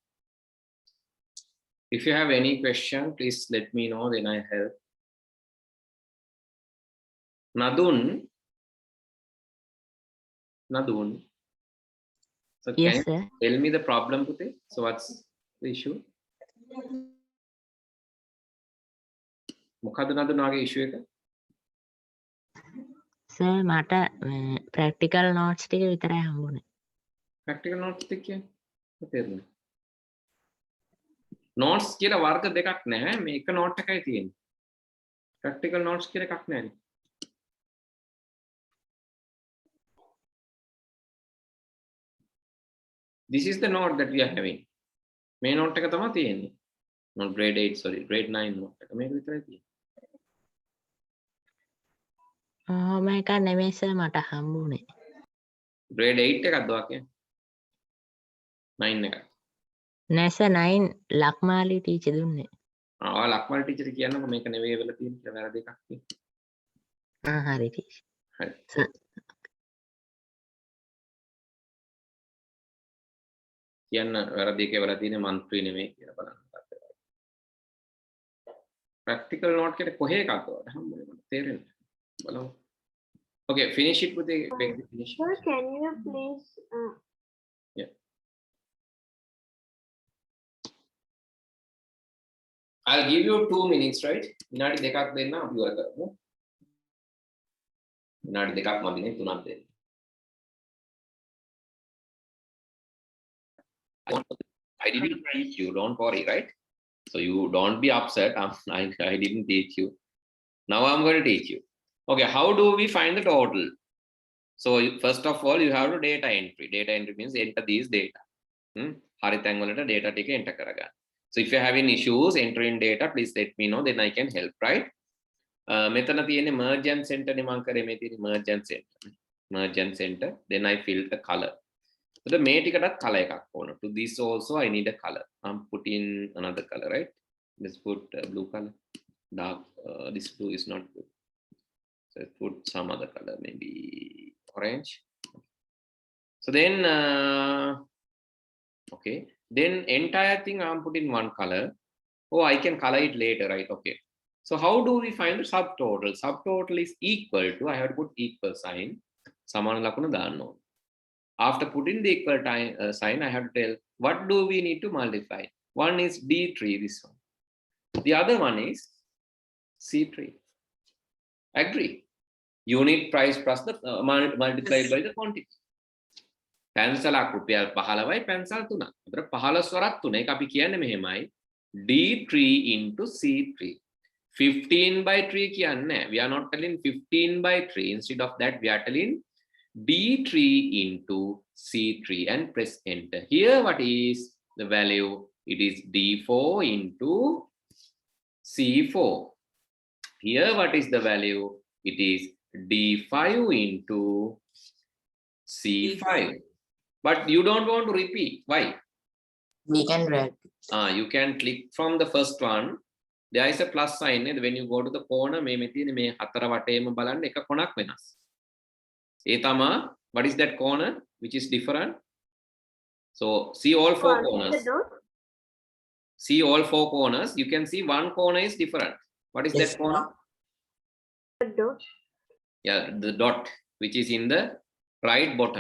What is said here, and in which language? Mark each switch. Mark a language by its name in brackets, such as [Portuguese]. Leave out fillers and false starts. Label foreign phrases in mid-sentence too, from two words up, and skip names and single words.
[English] If you have any question, please let me know, then I help. Nadun. So Yes, can sir. you tell me the problem today? So what's the issue? [Sinhala] මොකද නදුනාගේ issue එක? Sir, මට [English] practical notes [Sinhala] ටික විතරයි හම්බුනේ. [English] Practical notes [Sinhala] ටික කියන්නේ තේරුණා. Notes කියලා වර්ග දෙකක් නැහැ. මේ එක note එකයි තියෙන්නේ. [English] Practical notes [Sinhala] කියලා එකක් නැහැ. [English] This is the note that we are having. [Sinhala] මේ note එක තමයි තියෙන්නේ. [English] Not grade 8, sorry, grade 9 note එක. [Sinhala] මේක විතරයි තියෙන්නේ. මේක නෙමෙයි sir මට හම්බුනේ. Grade 8 එකක්ද වාක්‍යය? 9 එකක්. නෑ sir 9 ලක්මාලි ටීචර් දුන්නේ. ලක්මල් ටීචර් කියන්නකො මේක නෙවෙයි වෙලා තියෙන්නේ කියලා වැරදි එකක් තියෙනවා. හරි ටීචර්. හරි. කියන්න වැරදි එකේ වෙලා තියෙන්නේ මන්ත්‍රී නෙමෙයි කියලා බලන්න. [English] Practical note [Sinhala] කියන්නේ කොහේ එකක්ද වල හම්බුනේ මට තේරෙන්නේ. බලමු. [English] Okay, finish it with the finish. Sir, can you please Yeah. I'll give you 2 minutes, right? [Sinhala] විනාඩි දෙකක් දෙන්න අපි ඉවර කරමු. විනාඩි දෙකක් මදිනේ 3ක් දෙන්න. [English] I didn't teach you, don't worry, right? So you don't be upset. I didn't teach you. Now I'm going to teach you. Okay, how do we find the total? So first of all, you have to data entry. Data entry means enter these data. [Sinhala] Hari තැන් වලට data ටික enter කරගන්න. [English] So if you're having issues entering data, please let me know, then I can help, right? [Sinhala] මෙතන තියෙන්නේ [English] merge and center [Sinhala] නේ මම කරේ මේ තියෙන්නේ [English] merge and center. Merge and center, then I fill the color. [Sinhala] So මේ ටිකටත් color එකක් ඕන. [English] To this also I need a color. I'm putting another color, right? Let's put blue color. Dark, this blue is not good. So let's put some other color, maybe orange. So then, okay. Then entire thing I'm putting one color. Oh, I can color it later, right? Okay. So how do we find the subtotal? Subtotal is equal to, I have to put equal sign. [Sinhala] සමාන ලකුණ දාන්න ඕන. [English] After putting the equal sign, I have to tell what do we need to multiply. One is D3, this one. The other one is C3. Agree? Unit price plus the multiplied by the quantity. [Sinhala] පැන්සලක් රුපියල් 15යි පැන්සල් 3ක්. ඒතර 15 වරක් 3 එක අපි කියන්නේ මෙහෙමයි [English] D3 into C3. 15 by 3 කියන්නේ we are not telling 15 by 3. Instead of that we are telling D3 into C3 and press enter. Here what is the value? It is D4 into C4. Here what is the value? It is D5 into C5. But you don't want to repeat. Why? We can write. You can click from the first one. There is a plus sign. When you go to the corner, [Sinhala] මේ තියෙන්නේ මේ හතර වටේම බලන්න එක කොනක් වෙනස්. ඒ තමයි, [English] what is that corner which is different? So see all 4 corners. See all 4 corners. You can see one corner is different. What is that corner? the dot? Yeah, the dot which is in the right bottom.